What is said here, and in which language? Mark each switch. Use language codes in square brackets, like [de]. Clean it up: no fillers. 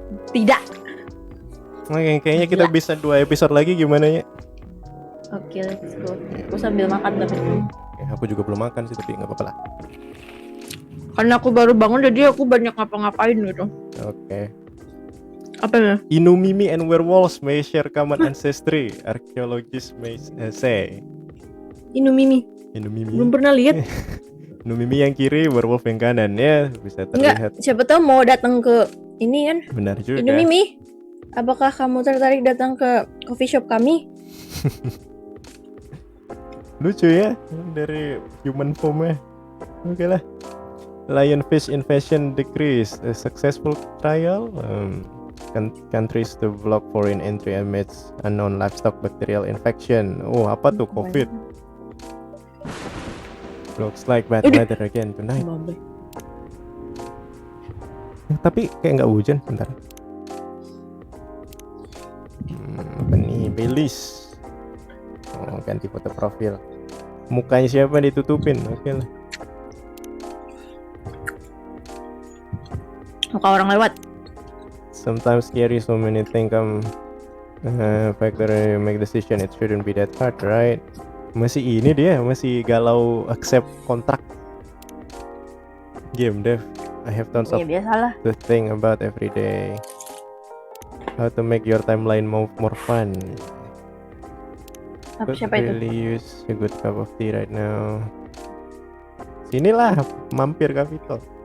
[id] Tidak. Oke, kayaknya kita Gila. bisa 2 episode lagi, gimana ya? Oke, [en] let's go. [id] Aku sambil makan tapi. Ya, aku juga belum makan sih, tapi nggak apa-apa lah. Karena aku baru bangun jadi aku banyak ngapa-ngapain gitu. Oke. Apa ya? [en] Inumimi and werewolves may share common ancestry. Archaeologists may say. [id] Inumimi. Inumimi. Belum pernah lihat. Inumimi yang kiri, werewolf yang kanan, ya bisa terlihat. Enggak, siapa tahu mau datang ke ini kan. Benar juga. Inumimi. Apakah kamu tertarik datang ke coffee shop kami? Lucu ya, dari human form-nya. Oke lah. [en] Lionfish invasion decrease. A successful trial. Countries to block foreign entry amidst unknown livestock bacterial infection. [id] Oh, apa tuh COVID? [en] Looks like bad weather again tonight. [id] Tapi kayak nggak hujan, bentar. Apa nih? Baileys. Oh, ganti foto profil. Mukanya siapa ditutupin? Oke lah. Muka orang lewat. [en] Sometimes scary, so many think factor make decision. It shouldn't be that hard, right? [id] Masih ini dia, masih galau accept kontrak. [en] Game dev. I have tons of [id] biasalah. [en] to think about every day. How to make your timeline more fun. Could [id] Siapa itu? [en] really use a good cup of tea right now. [id] Sinilah, mampir Capitol.